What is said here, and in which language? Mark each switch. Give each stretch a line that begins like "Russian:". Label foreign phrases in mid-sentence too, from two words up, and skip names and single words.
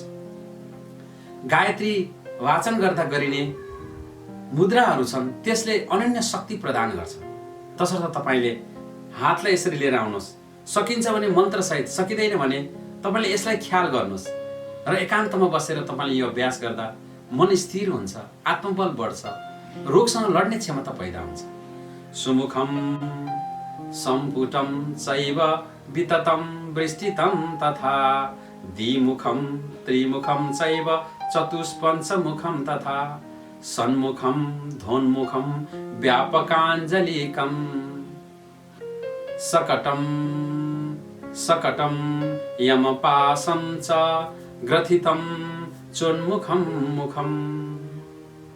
Nepali: गायत्री वाचन गर्दा गरिने मुद्राहरू छन्, त्यसले अनन्य शक्ति प्रदान गर्छ। तसर्थ तपाईँले हातलाई यसरी लिएर आउनुहोस्। सकिन्छ भने मन्त्रसहित, सकिँदैन भने तपाईँले यसलाई ख्याल गर्नुहोस् र एकान्तमा बसेर तपाईँले यो अभ्यास गर्दा मन स्थिर हुन्छ, आत्मबल बढ्छ, रोगसँग लड्ने क्षमता पैदा हुन्छ।
Sanskrit: सुमुखम सम्पुटम चैव विततम वृष्टितम तथा द्विमुखम त्रिमुखम चैव चतुष्पञ्चमुखम तथा सन्मुखम धोन्मुखम व्यापकाञ्जलिकम सकटम यमपासं च ग्रथितं चोन्मुखं मुखं